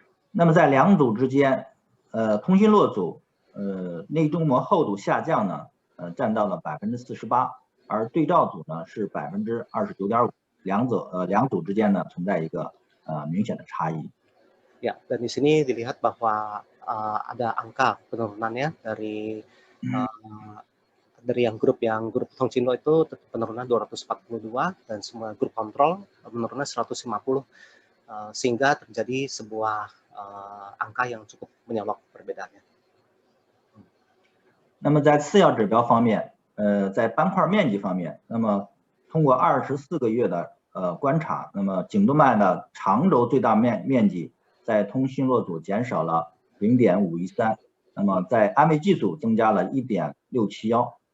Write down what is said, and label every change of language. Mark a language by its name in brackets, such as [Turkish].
[Chinese] 那么在两组之间，通讯录组内中膜厚度下降呢，占到了48%，而对照组呢是29.5%。两组之间呢存在一个明显的差异。 [Indonesian] Ya, dan di sini dilihat bahwa ada angka penurunannya dari yang grup Tongsinlo itu penurunan 242, dan semua grup kontrol penurunan 150, sehingga terjadi sebuah angka yang cukup menyolok perbedaannya. [Chinese] 那么在次要指标方面，在斑块面积方面，那么通过24个月的观察，那么颈动脉的长轴最大面积在通讯录组减少了0.513，那么在安慰剂组增加了1.671。